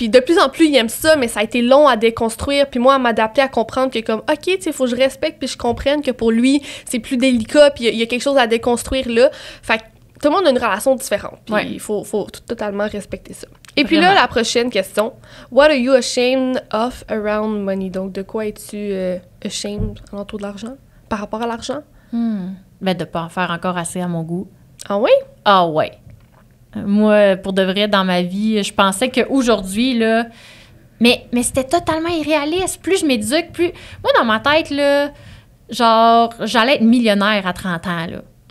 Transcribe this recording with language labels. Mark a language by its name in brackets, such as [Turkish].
[French] Puis de plus en plus, il aime ça, mais ça a été long à déconstruire. Puis moi, à m'adapter, à comprendre que comme, OK, tu sais, faut que je respecte, puis je comprenne que pour lui, c'est plus délicat, puis il y a quelque chose à déconstruire là. Fait que tout le monde a une relation différente. Puis il faut totalement respecter ça. Et puis là, la prochaine question. [English] What are you ashamed of around money? [French] Donc, de quoi es-tu ashamed autour de l'argent? Par rapport à l'argent? Ben, de pas en faire encore assez à mon goût. Ah oui? Ah ouais. Moi, pour de vrai, dans ma vie, je pensais qu'aujourd'hui, là... Mais c'était totalement irréaliste. Plus je m'éduque, plus... Moi, dans ma tête, là, genre, j'allais être millionnaire à 30 ans, là.